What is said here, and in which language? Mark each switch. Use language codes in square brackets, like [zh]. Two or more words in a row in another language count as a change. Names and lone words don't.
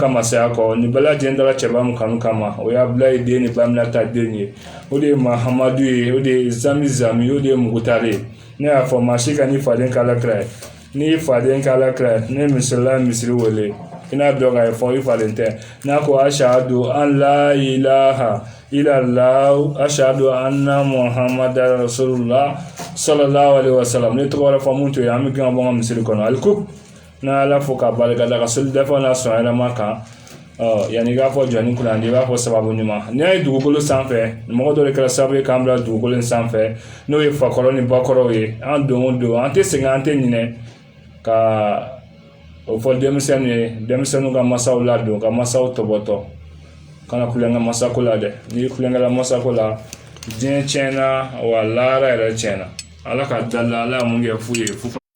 [bm] masaya kɔ nin bɛɛ lajɛlen dara cɛba mun kanu kama o ye Abdulayi den ni Baminata den ye o de ye Mahamadu ye o de ye Zami o de ye Mugutari ye ne y'a fɔ maa si ka n'i faden k'Ala kira ye n'i faden k'Ala kira ye ne misirila misiri wele ina dɔn ka fɔ i falen tɛ n'a ko [ar] أشهد أن لا إله إلا الله أشهد أن محمدا رسول الله صلى الله عليه وسلم [bm] ne tɔgɔ wɛrɛ fɔ mun to ye an bɛ gɛn ka bɔ n ka misiri kɔnɔ alikub n'a ala fo k'a barika da ka seli dafa n'a sɔn yɛrɛma kan yanni i k'a fɔ jɔnni kunnandi i b'a fɔ sababu ɲuman n'i y'a ye dugukolo sanfɛ mɔgɔ dɔ de kɛra sababu ye k'an bila dugukolo in sanfɛ n'o ye fakɔrɔ ni bakɔrɔw ye an don o don an tɛ sɛgɛn an tɛ ɲinɛ ka o fɔ denmisɛnninw ye denmisɛnninw ka masaw ladon ka masaw tɔbɔtɔ kana kulonkɛ masako la dɛ n'i kulonkɛla masako la diɲɛ tiɲɛna wa lahara yɛrɛ tiɲɛna ala ka dala ala ye mun kɛ fu ye fu